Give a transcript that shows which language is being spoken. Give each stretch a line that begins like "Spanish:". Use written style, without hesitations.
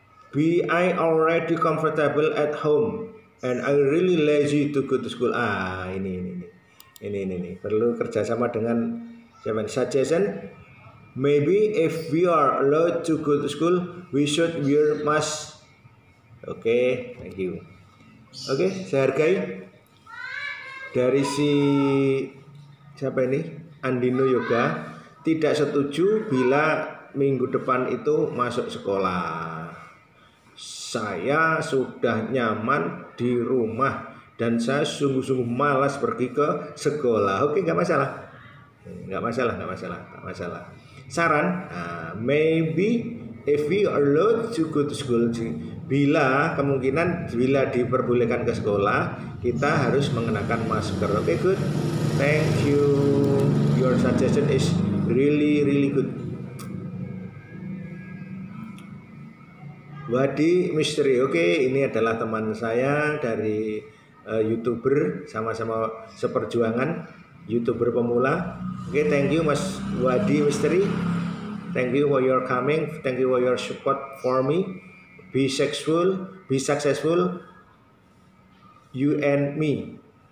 English: Be I already comfortable at home and I really lazy to go to school.
Indonesian: Ini perlu kerjasama dengan siapa?
English: Suggestion. Maybe if we are allowed to go to school, we should wear mask. Oke, thank you.
Indonesian: Oke, saya hargai dari si siapa ini? Andino Yoga tidak setuju bila minggu depan itu masuk sekolah. Saya sudah nyaman di rumah dan saya sungguh-sungguh malas pergi ke sekolah. Oke, nggak masalah. Nggak masalah. Saran,
English: maybe if we are allowed to go to school,
Indonesian: bila diperbolehkan ke sekolah, kita harus mengenakan masker.
English: Oke, good. Thank you. Your suggestion is really good. Wadi Misteri.
Indonesian: Oke, ini adalah teman saya dari YouTuber, sama-sama seperjuangan, YouTuber pemula.
English: Oke, thank you Mas Wadi Misteri. Thank you for your coming. Thank you for your support for me. Be successful, you and me.